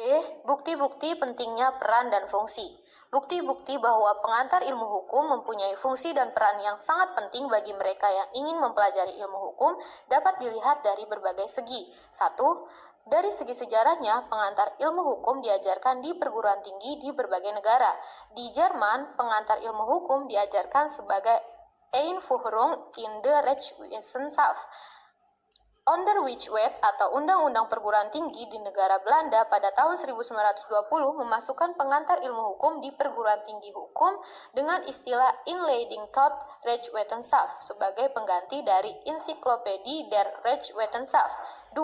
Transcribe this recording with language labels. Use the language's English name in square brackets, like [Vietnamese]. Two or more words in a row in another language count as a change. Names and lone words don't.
[Indonesian] Bukti-bukti pentingnya peran dan fungsi. Bukti-bukti bahwa pengantar ilmu hukum mempunyai fungsi dan peran yang sangat penting bagi mereka yang ingin mempelajari ilmu hukum dapat dilihat dari berbagai segi. 1. Dari segi sejarahnya, pengantar ilmu hukum diajarkan di perguruan tinggi di berbagai negara. Di Jerman, pengantar ilmu hukum diajarkan sebagai [German] Einführung in der Rechtswissenschaft. [Indonesian] Onderwijswet atau Undang-Undang Perguruan Tinggi di negara Belanda pada tahun 1920 memasukkan pengantar ilmu hukum di perguruan tinggi hukum dengan istilah [Dutch] Inleiding tot Rechtswetenschap [Indonesian] sebagai pengganti dari [Dutch] Encyclopedie der Rechtswetenschap. [Indonesian] 2.